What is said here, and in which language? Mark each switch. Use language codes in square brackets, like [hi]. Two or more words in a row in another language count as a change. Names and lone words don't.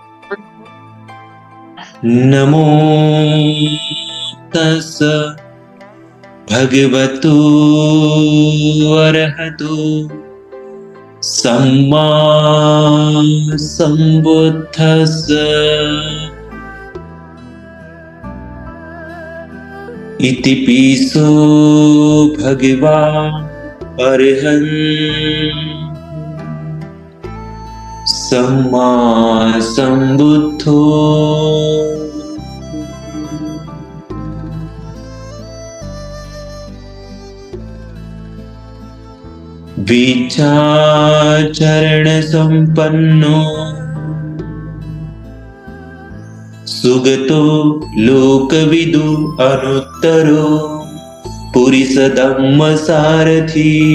[pi] नमो तस् भगवतो अरहतो सम्मा सम्बुद्धस्स। इति पिसो भगवान् अरहन् सम्मा सम्बुद्धो। विचारण संपन्नो सुगतो लोकविदु अनुत्तरो पुरुष धम्म सारथी